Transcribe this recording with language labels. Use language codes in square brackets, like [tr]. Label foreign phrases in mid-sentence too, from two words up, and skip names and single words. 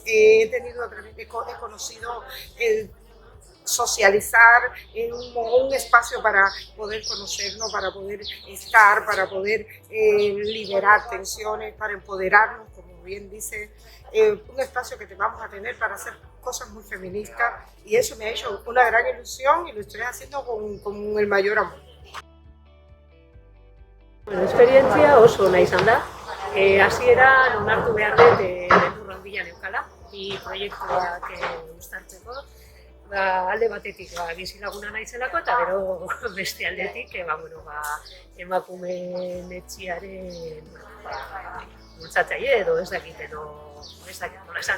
[es] He conocido el socializar en un espacio para poder conocernos, para poder estar, para poder liberar tensiones, para empoderarnos, como bien dice, un espacio que vamos a tener para hacer cosas muy feministas, y eso me ha hecho una gran ilusión y lo estoy haciendo con el mayor amor. [eu] Esperientzia oso ona izan da. Hasieran onartu behar dut beldur handia neukala, bi proiektuak uztartzeko. Alde batetik bizilaguna naizelako, eta gero beste aldetik emakumeen etxearen bultzatzaile edo ez dakit nola esan.